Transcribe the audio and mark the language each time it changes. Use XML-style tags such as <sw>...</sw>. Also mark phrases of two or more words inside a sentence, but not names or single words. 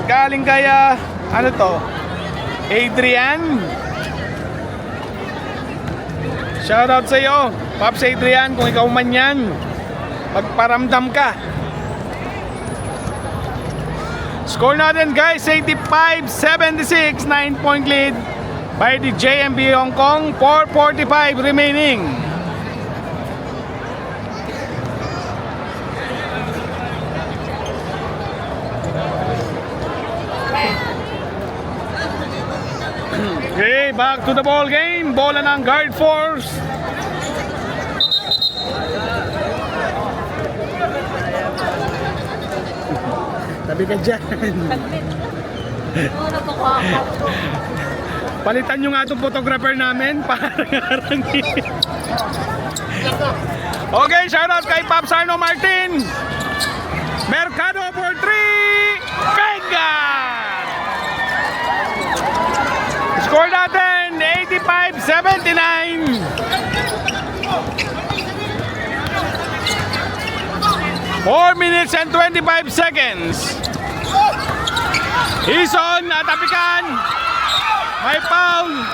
<tl>Galing kaya, ano to? Adrian. Shoutout sa iyo, Pops Adrian, kung ikaw man yan. Magparamdam ka. Score natin guys, 85-76,</tl> <en>9-point lead by the JMB Hong Kong, 4:45 remaining. Okay, back to the ball game.</en> <tl>Bola ng guard force. Tabi ka dyan. Palitan nyo nga itong photographer namin para harangin. Okay, shoutout kay Pops Arno Martin.</tl> <en>Mercado for 3. Venga!</en> <tl>Score natin 85-79.</tl> <en>4 minutes and 25 seconds.</en> <tl>Ison, natapikan. May foul.</tl>